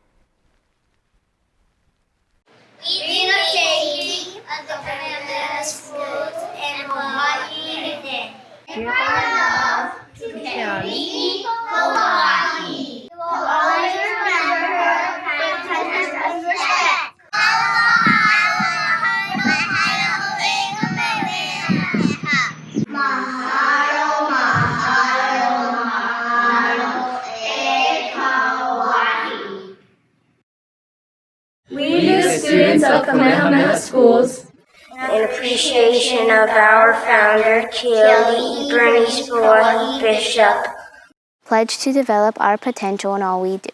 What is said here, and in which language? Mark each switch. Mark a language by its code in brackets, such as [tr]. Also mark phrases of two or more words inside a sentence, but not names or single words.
[en] Eating a cake at the Kamehameha Schools in Hawaii. And my love to Bernice Pauahi. You will always remember her kindness and respect. [haw] Mahalo, mahalo, mahalo, e Hawaii. [en] We, the students of Kamehameha Schools, in appreciation of our founder, Bernice Pauahi Bishop, pledge to develop our potential in all we do,